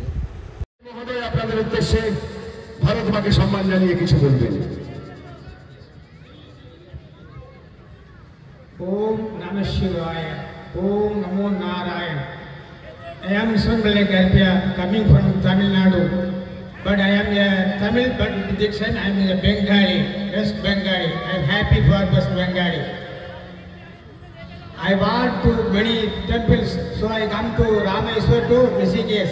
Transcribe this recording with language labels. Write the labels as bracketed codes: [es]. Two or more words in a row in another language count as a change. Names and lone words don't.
[bn] আপনাদের উদ্দেশ্যে ভারত মাকে সম্মান জানিয়ে কিছু বলবেন। [sa] ओम नमः शिवाय, ओम नमो नारायण। [en] I am Swangalek Galpia, coming from Tamil Nadu, but I am a Tamil, but in Dixon I am a Bengali, West Bengali. I am happy for West Bengali. I want to many temples, so I come to Rameswar to Rishikesh.